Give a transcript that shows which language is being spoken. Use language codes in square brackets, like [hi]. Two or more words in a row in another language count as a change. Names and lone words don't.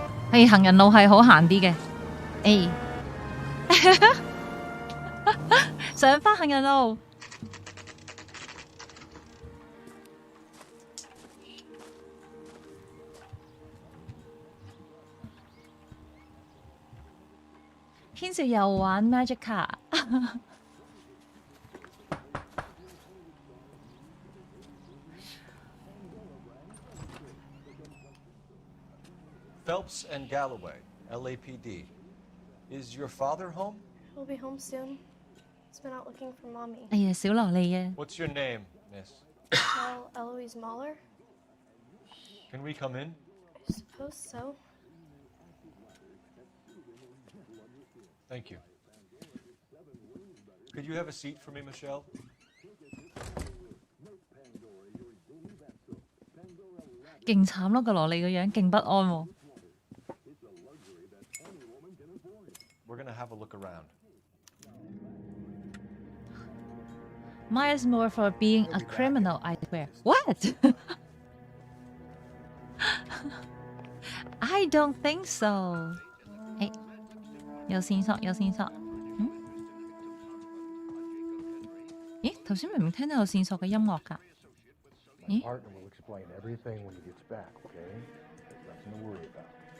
[yue] 係行人路係好行啲嘅。上返行人路。天少又玩 Magic Card [en] ？Phelps and Galloway, LAPD. Is your father home? He'll be home soon. He's been out looking for mommy. [yue] 哎呀，小蘿莉啊！ [en] What's your name, miss? Well, Eloise Mahler? Can we come in? I suppose so. Thank you. Could you have a seat for me, Michelle? [yue] 勁慘咯，個蘿莉個樣勁不安喎。 [en] We're gonna have a look around. Maya's more for being a criminal, I swear. What? I don't think so. [yue] 誒，有線索，有線索。咦？頭先明明聽到有線索嘅音樂㗎。咦？ [en] Partner will explain everything when he gets back, okay? There's nothing to worry about.